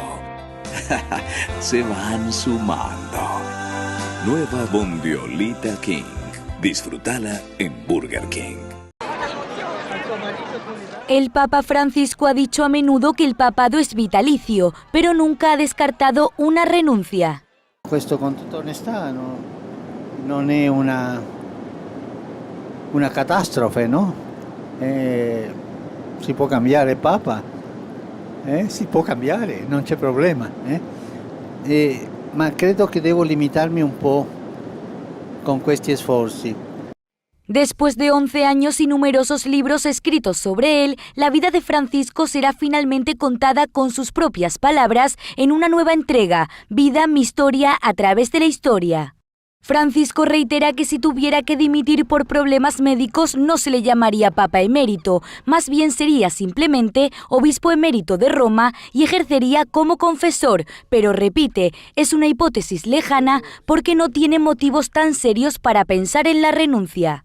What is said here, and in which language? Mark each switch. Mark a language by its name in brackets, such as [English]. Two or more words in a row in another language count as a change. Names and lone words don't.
[Spanish] Se van sumando. Nueva Bondiolita King. Disfrútala en Burger King. El Papa Francisco ha dicho a menudo que el papado es vitalicio, pero nunca ha descartado una renuncia. [Italian] Questo, con tutta onestà, non è una catastrofe, no? Si può cambiare il Papa, si può cambiare, non c'è problema. Ma credo che devo limitarmi un po' con questi sforzi. [Spanish] Después de 11 años y numerosos libros escritos sobre él, la vida de Francisco será finalmente contada con sus propias palabras en una nueva entrega, Vida, mi historia a través de la historia. Francisco reitera que si tuviera que dimitir por problemas médicos no se le llamaría Papa emérito, más bien sería simplemente Obispo emérito de Roma y ejercería como confesor, pero repite, es una hipótesis lejana porque no tiene motivos tan serios para pensar en la renuncia.